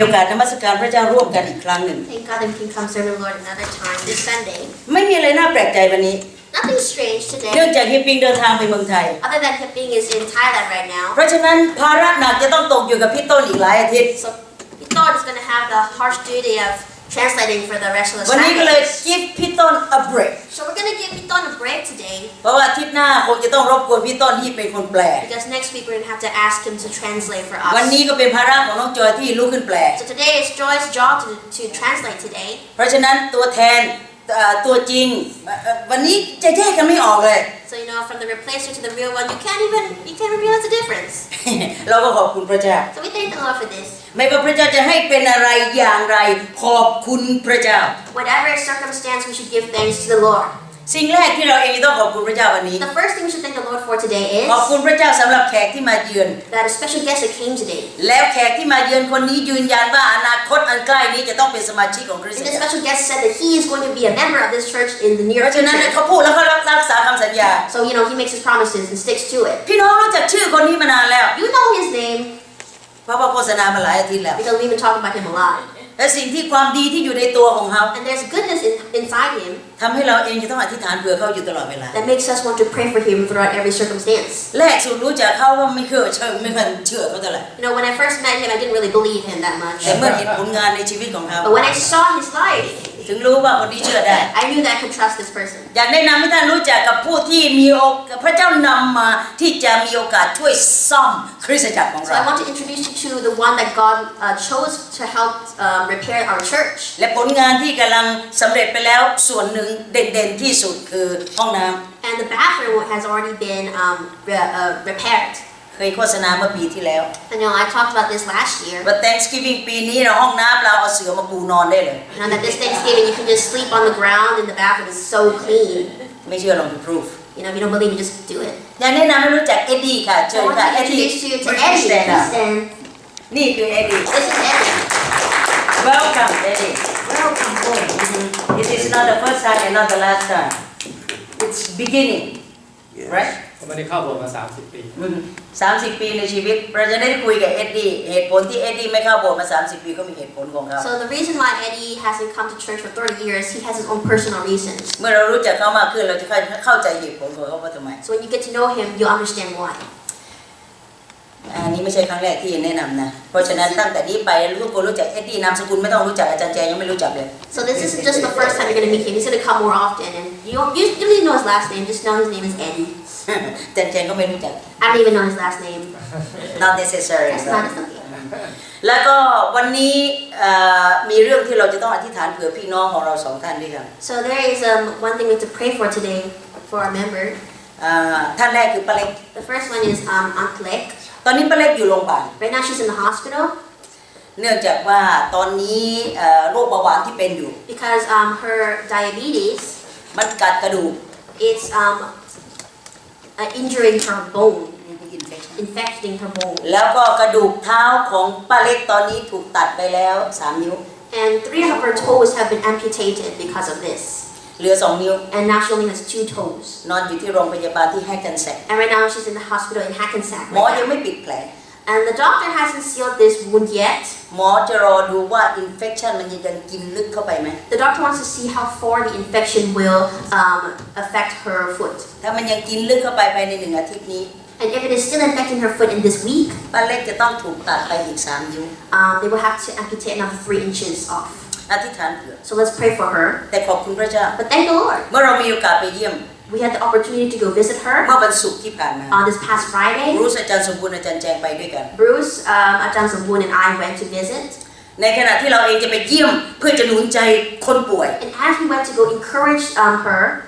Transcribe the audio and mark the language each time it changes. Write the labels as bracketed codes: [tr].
[th] โอกาสนมัสการพระเจ้าร่วมกันอีกครั้งหนึ่ง [en] Thank God that we can come serve the Lord another time this Sunday. [th] ไม่มีอะไรน่าแปลกใจวันนี้ [en] Nothing strange [th] เนื่อง [en] today, [th] จากเฮียปิงเดินทางไปเมืองไทย [en] other than Hipping is in Thailand right now. [th] เพราะฉะนั้นภาระหนักจะต้องตกอยู่กับพี่ต้นอีกหลายอาทิตย์ [en] So Piton is going to have the harsh duty of translating for the rest of the [th] วันนี้ก็เลย [en] Sundays. give พี่ต้น a break So we're going to give Piton a break today [th] เพราะว่าอาทิตย์หน้าคงจะต้องรบกวนพี่ต้นที่เป็นคนแปล [en] because next week we're going to have to ask him to translate for [th] วัน [en] us. [th] นี้ก็เป็นภาระของน้องจอยที่ลุกขึ้นแปล [en] So today is Joy's job to translate today. [th] เพราะฉะนั้นตัวแทนตัวจริงวันนี้จะแยกกันไม่ออกเลย [en] So from the replacer to the real one, you can't realize the difference. [th] เราก็ขอบคุณพระเจ้า [en] So we thank the Lord for this. [th] ไม่ว่าพระเจ้าจะให้เป็นอะไรอย่างไรขอบคุณพระเจ้า [en] Whatever circumstance, we should give thanks to the Lord. [th] สิ่งแรกที่เราเองต้องขอบคุณพระเจ้าวันนี้ [en] The first thing we should thank the Lord for today [th] ขอบ [en] is [th] คุณพระเจ้าสำหรับแขกที่มาเยือน [en] that a special guest that came today. [th] แล้วแขกที่มาเยือนคนนี้ยืนยันว่าอนาคตอันใกล้นี้จะต้องเป็นสมาชิกของคริสต [en] And [th] จั [en] the [th] กร [en] special guest said that he is going to be a member of this church in the [th] เพ [en] near [th] ราะฉะนั้น [en] future. [th] เขาพูดแล้วเขารักษาคำสัญญา [en] So he makes his promises and sticks to it. [th] พี่น้องรู้จักชื่อคนนี้มานานแล้ว [en] You know his name [th] เพราะว่าโฆษณามาหลายอาทิตย์แล้ว [en] because we've been talking about him a lot. [th] และสิ่งที่ความดีที่อยู่ในตัวของเขา [en] And there's goodness inside him [th] ทำให้เราเองจะต้องอธิษฐานเผื่อเขาอยู่ตลอดเวลา [en] that makes us want to pray for him throughout every circumstance. [th] แรกสุดรู้จักเขาว่าไม่เคยเชื่อเขาเท่าไหร่ [en] When I first met him, I didn't really believe him that much. [th] แต่เมื่อเห็นผลงานในชีวิตของเขา [en] But when I saw his life, [th] ถึงรู้ว่าคนนี้เชื่อได้ [en] I knew that I could trust this person. [th] อยากแนะนำให้ท่านรู้จักกับผู้ที่มีพระเจ้านำมาที่จะมีโอกาสช่วยซ่อมคริสตจักรของ [en] So [th] เรา [en] I want to introduce you to the one that God chose to help repair our church. [th] และผลงานที่กำลังสำเร็จไปแล้วส่วนหนึ่งเด่นๆที่สุดคือห้องน้ำ [en] And the bathroom has already been repaired. [th] เคยโฆษณาเมื่อปีที่แล้ว [en] And I talked about this last year. [th] ว่า Thanksgiving ปีนี้เราห้องน้ำเราเอาเสือมาปูนอนได้เลย [en] That this Thanksgiving you can just sleep on the ground and the bathroom is so clean. [th] ไม่เชื่อลองดู proof [en] If you don't believe me, just do it. [th] อยากแนะนำให้รู้จักเอ็ดดี้ค่ะเชิ [en] I [th] ญ [en] want [th] ค่ะ [en] to [th] เอ็ดดี้ [en] introduce you to Eddie. Please stand. [th] นี่คือเอ็ดดี้ [en] This is Eddie. Welcome Eddie Welcome home. It is not the first time and not the last time It's beginning right [th] ผมไม่ได้เข้าโบสถ์มา30 ปี 30 ปีในชีวิตเราจะได้คุยกับเอ็ดดี้เหตุผลที่เอ็ดดี้ไม่เข้าโบสถ์มา30 ปีก็มีเหตุผลของเขา [en] So the reason why Eddie hasn't come to church for 30 years, he has his own personal reasons. [th] เมื่อเรารู้จักเขามากขึ้นเราจะเข้าใจเหตุผลของเขาว่าทำไม [en] So when you get to know him, you'll understand why. [th] อันนี้ไม่ใช่ครั้งแรกที่แนะนำนะเพราะฉะนั้นตั้งแต่นี้ไปทุกคนรู้จักเอ็ดดี้นามสกุลไม่ต้องรู้จักอาจารย์แจยังไม่รู้จักเลย [en] So this isn't just the first time you're going to meet him. He's going to come more often. And you don't usually know his last name. Just know his name is Eddie. [th] อาจารย์แจก็ไม่รู้จัก [en] I don't even know his last name. not necessary That's not something. [th] แล้วก็วันนี้มีเรื่องที่เราจะต้องอธิษฐานเผื่อพี่น้องของเราสองท่านด้วยกัน [en] So there is one thing we have to pray for today for our member. [th] ท่านแรกคือป้าเล็ก [en] The first one is Aunt Lek. [th] ตอนนี้ป้าเล็กอยู่โรงพยาบาล [en] Right now she's in the hospital [th] เนื่องจากว่าตอนนี้โรคเบาหวานที่เป็นอยู่ [en] because her diabetes [th] มันกัดกระดูก [en] it's injuring her bone, infecting her bone. [th] แล้วก็กระดูกเท้าของป้าเล็กตอนนี้ถูกตัดไปแล้ว3 นิ้ว [en] And 3 of her toes have been amputated because of this. [th] เหลือ2 นิ้ว [en] And now she only has 2 toes. [th] นอนอยู่ที่โรงพยาบาลที่แฮกเกนแซก [en] And right now she's in the hospital in Hackensack. [th] หมอ [en] Right [th] ยัง [en] now. [th] ไม่ปิดแผล [en] And the doctor hasn't sealed this wound yet. [th] หมอจะรอดูว่าอินเฟคชันมันยังกินลึกเข้าไปไหม [en] The doctor wants to see how far the infection will affect her foot. [th] ถ้ามันยังกินลึกเข้าไปภายใน1 อาทิตย์นี้ [en] And if it is still infecting her foot in this week, [th] ป้าเล็กจะต้องถูกตัดไปอีก3 นิ้ว [en] they will have to amputate another 3 inches off. [th] อธิษฐานเผื่อ [en] So let's pray for her. [th] แต่ขอบคุณพระเจ้า [en] But thank the Lord. [th] เมื่อเรามีโอกาสไปเยี่ยม [en] We had the opportunity to go visit her [th] เมื่อวันศุกร์ที่ผ่านมา [en] on this past Friday. [th] รู้อาจารย์สมบูรณ์อาจารย์แจงไปด้วยกัน [en] Bruce, Ajahn Sambun and I went to visit. [th] ในขณะที่เราเองจะไปเยี่ยมเพื่อจะหนุนใจคนป่วย [en] And as we went to go encourage her,